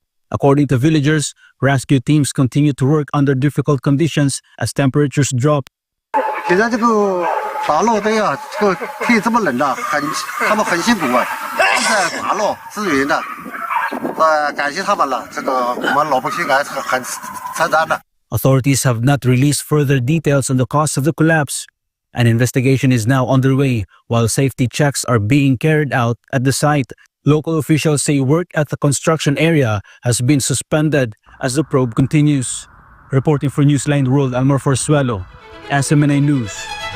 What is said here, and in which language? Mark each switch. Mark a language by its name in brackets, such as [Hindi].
[English] According to villagers, rescue teams continue to work under difficult conditions as temperatures drop. [Chinese] 现在这个打落队啊，这个天这么冷啊，他们很辛苦啊，一直在打落支援的，感谢他们了。这个我们老百姓还是很承担的。 [English] Authorities have not released further details on the cause of the collapse. An investigation is now underway while safety checks are being carried out at the site. Local officials say work at the construction area has been suspended as the probe continues. Reporting for Newsline World, Elmar Forsuelo, SMNA News.